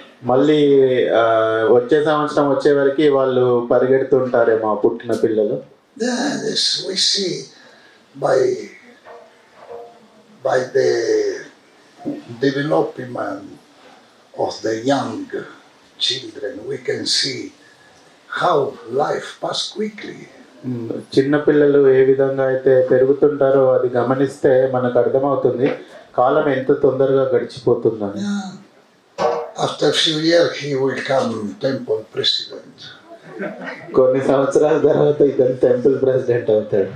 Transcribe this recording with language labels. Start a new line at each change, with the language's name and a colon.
Telugu: మళ్ళీ వచ్చే సంవత్సరం వచ్చే వరకు వాళ్ళు పరిగెడుతుంటారేమో పుట్టిన పిల్లలు.
English: This we see by the development of the young children, we can see how life pass quickly.
Telugu: చిన్న పిల్లలు ఏ విధంగా అయితే పెరుగుతుంటారో అది గమనిస్తే మనకు అర్థమవుతుంది కాలం ఎంత తొందరగా గడిచిపోతుందని.
English: After a few years he will come temple president.
Telugu: కొన్ని సంవత్సరాల తర్వాత ఇతను టెంపుల్ ప్రెసిడెంట్ అవుతాడు.